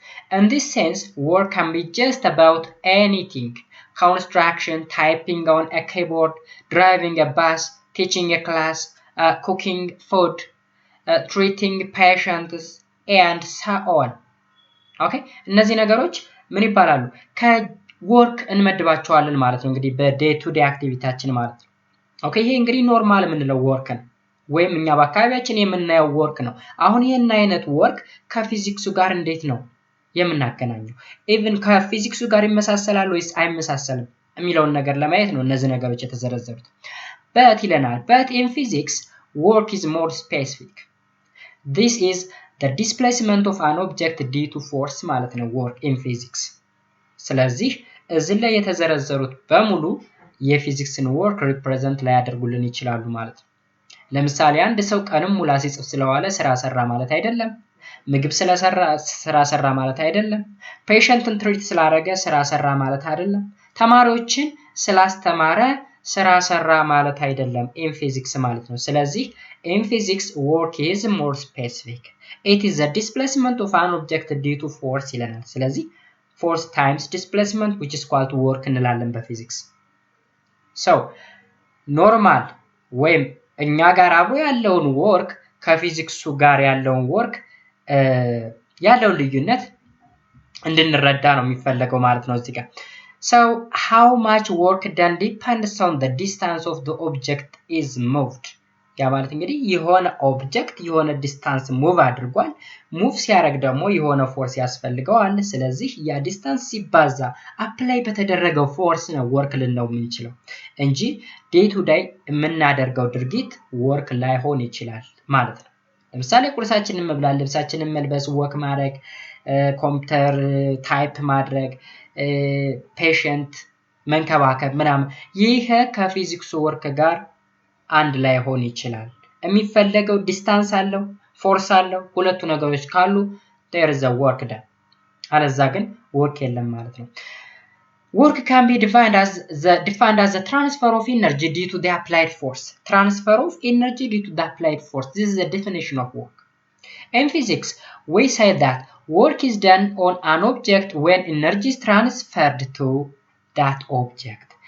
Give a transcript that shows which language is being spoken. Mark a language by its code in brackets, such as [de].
[en] In this sense, work can be just about anything: construction, typing on a keyboard, driving a bus, teaching a class, cooking food, treating patients, and so on. [am] Okay? እነዚህ ነገሮች ምን ይባላሉ? ወርክ እንመድባቸዋለን ማለት ነው። እንግዲህ በዴይ ቱ ዴይ አክቲቪቲያችን ማለት ነው። ኦኬ፣ ይሄ እንግዲህ ኖርማል የምንለው ወርክ ነው ወይም እኛ በአካባቢያችን የምናየው ወርክ ነው። አሁን ይሄን አይነት ወርክ ከፊዚክሱ ጋር እንዴት ነው የምናገናኘው? ኢቭን ከፊዚክሱ ጋር ይመሳሰላል ወይስ አይመሳሰልም የሚለውን ነገር ለማየት ነው እነዚህ ነገሮች የተዘረዘሩት። በት ይለናል። [en] But in physics, work is more specific. This is the displacement of an object due to force [am] ማለት ነው [en] work in physics. [am] ስለዚህ እዚህ ላይ የተዘረዘሩት በሙሉ የፊዚክስን ወርክ ሪፕሬዘንት ላይ ያደርጉልን ይችላሉ ማለት ነው። ለምሳሌ አንድ ሰው ቀንም ሙሉ ሲጽፍ ስለዋለ ስራ ሰራ ማለት አይደለም። ምግብ ስለሰራ ስራ ሰራ ማለት አይደለም። ፔሸንትን ትሪት ስላደረገ ስራ ሰራ ማለት አይደለም። ተማሪዎችን ስላስተማረ ስራ ሰራ ማለት አይደለም ኢን ፊዚክስ ማለት ነው። ስለዚህ ኢን ፊዚክስ ወርክ [en] is more specific. It is the displacement of an object due to force [am] ይለናል። ስለዚህ [en] force times displacement which is equal to work [am] እንላለን በፊዚክስ። [en] so [am] ኖርማል ወይም እኛ ጋር አብሮ ያለውን ወርክ ከፊዚክሱ ጋር ያለውን ወርክ ያለውን ልዩነት እንድንረዳ ነው የሚፈለገው ማለት ነው እዚህ ጋር። [en] so how much work done depends on the distance of the object is moved. [am] ያ ማለት እንግዲህ የሆነ ኦብጀክት የሆነ ዲስታንስ ሙቭ አድርጓል። ሙቭ ሲያደርግ ደግሞ የሆነ ፎርስ ያስፈልገዋል። ስለዚህ ያ ዲስታንስ ሲባዛ አፕላይ በተደረገው ፎርስ ነው ወርክ ልንለው የምንችለው እንጂ ዴይ ቱ ዴይ የምናደርገው ድርጊት ወርክ ላይሆን ይችላል ማለት ነው። ለምሳሌ ቁርሳችንን መብላት፣ ልብሳችንን መልበስ፣ ወክ ማድረግ፣ ኮምፒውተር ታይፕ ማድረግ፣ ፔሸንት መንከባከብ ምናምን ይሄ ከፊዚክሱ ወርክ ጋር አንድ ላይ ሆን ይችላል። የሚፈለገው ዲስታንስ አለው፣ ፎርስ አለው። ሁለቱ ነገሮች ካሉ [en] there is a work done። [am] አለዛ ግን ወርክ የለም ማለት ነው። [en] Work can be defined as the transfer of energy due to the applied force. Transfer of energy due to the applied force. This is the definition of work. In physics, we say that work is done on an object when energy is transferred to that object.